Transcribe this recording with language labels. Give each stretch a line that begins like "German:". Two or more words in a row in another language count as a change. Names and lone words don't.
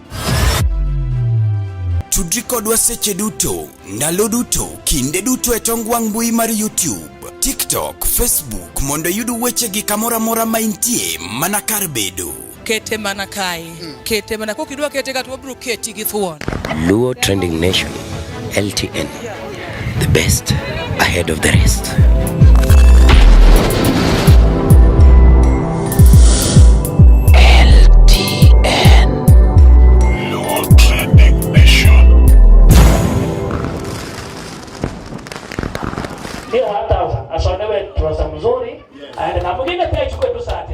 Luo (Kenya and Tanzania): Tudri kodwa seche duto, ndalo duto, kinde duto e tong wang' mbui mar YouTube, TikTok, Facebook mondo yudu wechegi kamora mora ma intie mana kar bedo. Kete mana kai. Kete mana kokidwa kete kata wabro keti gi thuon. Luo Trending Nation, LTN,
English: the best ahead of the rest. LTN, Luo Trending Nation.
Swahili: Hiyo hata asonewe trosa mzuri, aende na mwingine pia ichukue tu sati.